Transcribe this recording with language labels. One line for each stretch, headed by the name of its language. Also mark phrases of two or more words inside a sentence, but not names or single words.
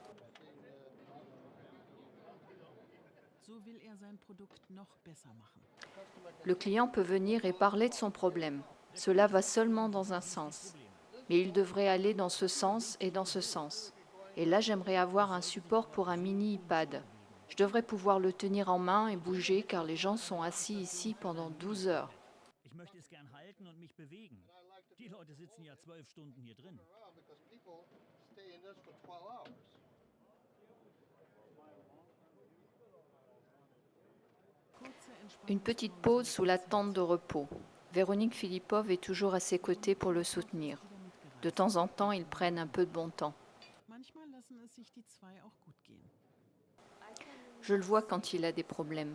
French: Le client peut venir et parler de son problème. Cela va seulement dans un sens. Mais il devrait aller dans ce sens et dans ce sens. Et là, j'aimerais avoir un support pour un mini iPad. Je devrais pouvoir le tenir en main et bouger car les gens sont assis ici pendant 12 heures.
German: Ich möchte es gern halten und mich bewegen. Die Leute sitzen ja 12 Stunden hier drin.
French: Une petite pause sous la tente de repos. Véronique Philippov est toujours à ses côtés pour le soutenir. De temps en temps, ils prennent un peu de bon temps. Je le vois quand il a des problèmes.